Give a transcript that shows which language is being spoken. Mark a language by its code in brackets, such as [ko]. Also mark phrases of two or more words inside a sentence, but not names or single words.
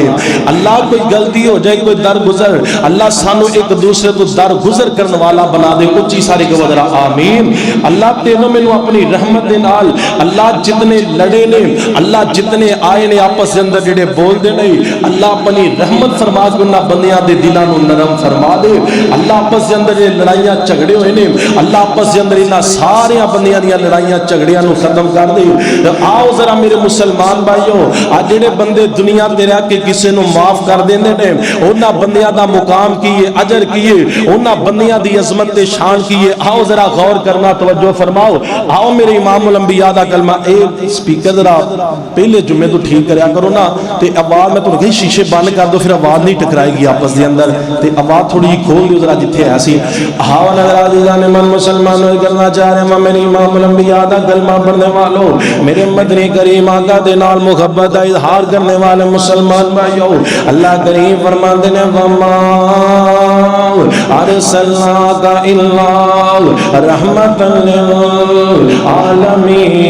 [pa] اللہ کوئی غلطی ہو جائے کوئی درگزر اللہ سانو ایک دوسرے تو درگزر کرنے والا بنا دے۔ اچھی ساری کو ذرا آمین۔ اللہ تینوں میں اپنی رحمت دے نال اللہ جتنے لڑے نے اللہ جتنے آئے نے آپس دے اندر جڑے بول دے نہیں اللہ اپنی رحمت فرما کے انہاں بندیاں دے دلاں نو نرم فرما دے۔ اللہ آپس دے اندر جڑے لڑائیاں جھگڑے ہوئے نے اللہ آپس دے اندر انہاں سارے بندیاں دی لڑائیاں جھگڑیاں نو ختم کر دے۔ آؤ ذرا میرے مسلمان بھائیو آ جڑے بندے دنیا تے رہ کے کسے نو معاف کر دیندے نے انہاں بندیاں دا مقام کیے اجر کیے انہاں بندیاں دی عظمت تے شان کیے۔ آؤ ذرا غور کرنا توجہ فرماؤ۔ آؤ میرے امام الانبیاء دا کلمہ اے سپیکر ذرا پہلے جمعے تو ٹھیک کریا کرو نا تے آواز میں تو کہیں شیشے بند کر دو پھر آواز نہیں ٹکرائے گی آپس دے اندر تے آواز تھوڑی کھول دیو ذرا جتھے ایسی۔ ہاں نظر عزیزان من مسلمان کرنا چاہ رہے ہیں میرے امام الانبیاء دا کلمہ پڑھنے والوں میرے مدنی کریم آقا دے نال محبت دا اظہار کرنے والے مسلمان بھائیو اللہ کریم فرماتے ہیں [ar] وما ارسلناک الا رحمتا للعالمین۔